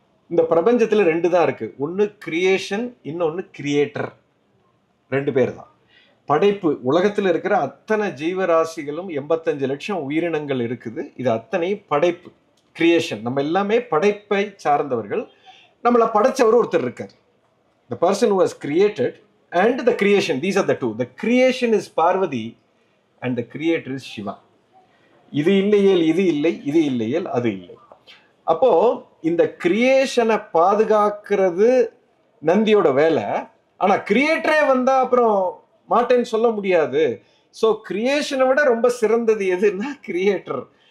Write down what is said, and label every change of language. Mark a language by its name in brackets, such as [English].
[Tamil] இந்த பிரபஞ்சத்துல 2 தான் இருக்கு, ஒன்னு கிரியேஷன், இன்னொன்னு கிரியேட்டர். 2 பேர் தான். படைப்பு, உலகத்துல இருக்கிற அத்தனை ஜீவராசிகளும் 85 லட்சம் உயிரினங்கள் இருக்குது, இது அத்தனை படைப்பு, கிரியேஷன். நம்ம எல்லாமே படைப்பை சார்ந்தவர்கள், நம்மளை படைச்சவர் ஒருத்தர் இருக்கார். [English] The person who has created and the creation, these are the two. The creation is Parvati and the creator is Shiva. [Tamil] இது இல்லையேல் இது இல்லை, இது இல்லையேல் அது இல்லை. அப்போ இந்த கிரியேஷனை பாதுகாக்கிறது நந்தியோட வேலை. ஆனா கிரியேட்டரே வந்தா அப்புறம் மாட்டேன்னு சொல்ல முடியாது. ஸோ கிரியேஷனை விட ரொம்ப சிறந்தது எதுன்னா கிரியேட்டர்.